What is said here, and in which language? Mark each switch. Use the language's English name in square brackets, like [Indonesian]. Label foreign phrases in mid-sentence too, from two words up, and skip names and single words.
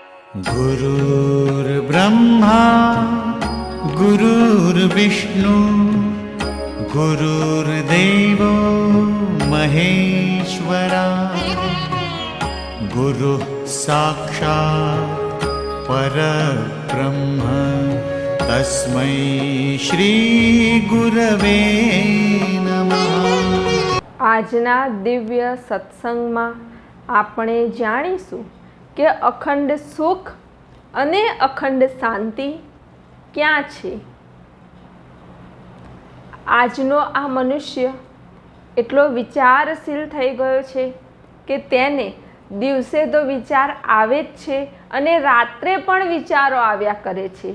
[Sanskrit] गुरुर्ब्रह्मा गुरुर्विष्णु गुरुर्देवो महेश्वरा गुरुः साक्षात् परब्रह्म तस्मै श्री गुरवे नमः। [Gujarati] આજના દિવ્ય સત્સંગમાં આપણે જાણીશું કે અખંડ સુખ અને અખંડ શાંતિ ક્યાં છે। આજનો આ મનુષ્ય એટલો વિચારશીલ થઈ ગયો છે કે તેને દિવસે તો વિચાર આવે જ છે અને રાત્રે પણ વિચારો આવ્યા કરે છે।